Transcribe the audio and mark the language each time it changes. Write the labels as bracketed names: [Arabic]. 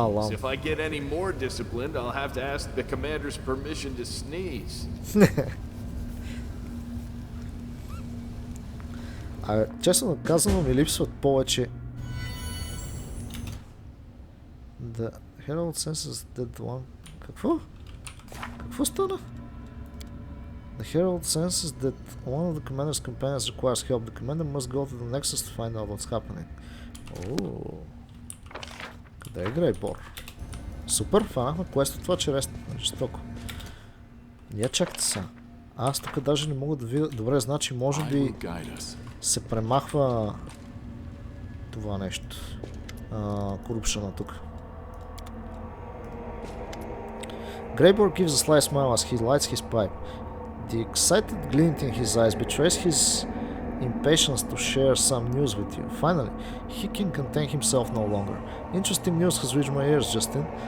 [English] If I get any more disciplined, I'll have to ask the commander's permission to sneeze. [Bulgarian] Честно казано ми липсват повече. [English] The Herald senses that one... [Bulgarian] Какво? Какво стана? [English] The Herald senses that one of the commander's companions requires help. The commander must go to the Nexus to find out what's happening. [Bulgarian] Ооо. Къде е Грейбор? Супер, фанахме квест от това, че рест жестоко. Я чакайте са. Аз тук даже не мога да видя. Добре, значи може би се премахва това нещо. Корупшена тук. [English] Грейбор gives a sly smile as he lights his pipe. The excited glint in his eyes betrays his impatience to share some news with you. Finally, he can contain himself no longer. Interesting news has reached my ears, Justin.